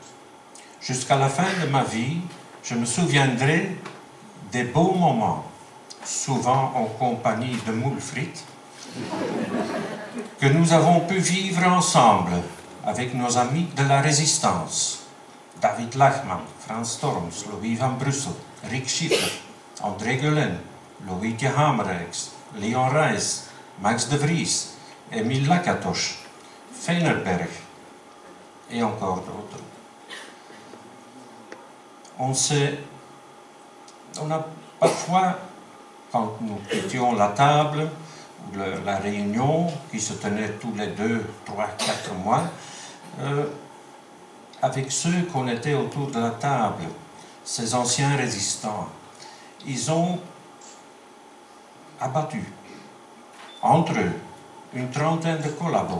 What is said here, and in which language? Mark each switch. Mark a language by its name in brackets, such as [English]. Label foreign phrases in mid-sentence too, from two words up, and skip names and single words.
[French] Jusqu'à la fin de ma vie, je me souviendrai des beaux moments souvent en compagnie de moules frites, que nous avons pu vivre ensemble avec nos amis de la Résistance, David Lachman, Frans Storms, Louis van Brussel, Rick Schiffer, André Guelen, Loïke Hamerijks, Leon Reis, Max de Vries, Émile Lakatos, Feinerberg et encore d'autres. On a parfois, quand nous quittions la table, ou la réunion qui se tenait tous les 2, 3, 4 mois, avec ceux qu'on était autour de la table, ces anciens résistants, ils ont abattu entre eux une trentaine de collabos.